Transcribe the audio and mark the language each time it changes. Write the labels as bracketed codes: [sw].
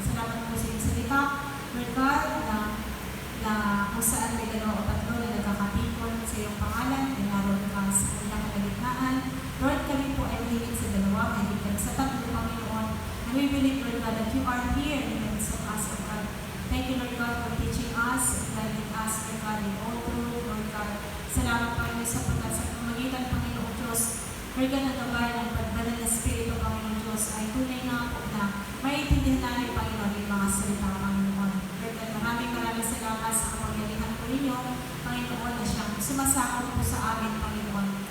[tl] Salamat po sa iyong salita, Lord God, na kung saan may dalawa o tatlo na nagkakatipon sa iyong pangalan, ay naroon ka sa kanilang kalagitnaan. Lord, kami po ay mahigit sa dalawa, mahigit kami sa tatlo, Panginoon. [en] And we believe, Lord God, that you are here in the midst of us, Lord God. Thank you, Lord God, for teaching us, guiding us, Lord God, in all truth, Lord God. [tl] Salamat, Panginoon, sapagkat sa pamagitan, Panginoon Diyos, Lord God, ang gabay ng pagbanal na Espiritu, Panginoon Diyos, ay tunay nga po na maiintindihan namin, Panginoon, yung mga salita, Panginoon. Lord God, maraming salamat sa kapangyarihan po ninyo, Panginoon, na siyang sumasakot po sa amin, Panginoon.